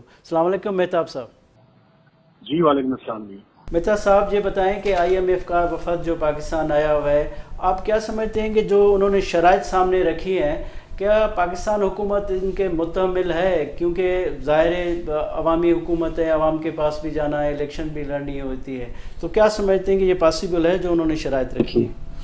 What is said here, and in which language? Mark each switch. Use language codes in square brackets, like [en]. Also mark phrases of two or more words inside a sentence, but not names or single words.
[ar] السلام عليكم [ur] मेहताब साहब। जी [ar] وعليكم السلام [ur] जी। مہتاب صاحب یہ بتائیں کہ IMF کا وفد جو پاکستان آیا ہوا ہے، آپ کیا سمجھتے ہیں کہ جو انہوں نے شرائط سامنے رکھی ہیں، کیا پاکستان حکومت ان کے متحمل ہے? کیونکہ ظاہر عوامی حکومت ہے، عوام کے پاس بھی جانا ہے، الیکشن بھی لڑنی ہوتی ہے، تو کیا سمجھتے ہیں کہ یہ پوسیبل ہے جو انہوں نے شرائط رکھی ہے?